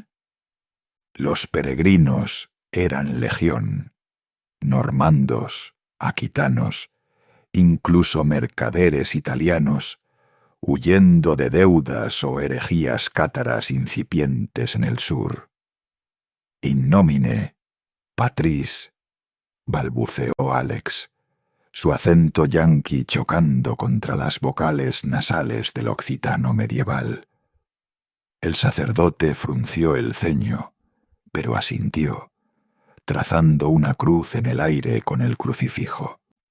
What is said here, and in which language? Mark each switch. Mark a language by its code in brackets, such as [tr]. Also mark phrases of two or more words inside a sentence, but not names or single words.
[es] Los peregrinos eran legión, normandos, aquitanos, incluso mercaderes italianos, huyendo de deudas o herejías cátaras incipientes en el sur. [la] In nomine Patris, [es] balbuceó Alex, su acento yanqui chocando contra las vocales nasales del occitano medieval. El sacerdote frunció el ceño, pero asintió, trazando una cruz en el aire con el crucifijo.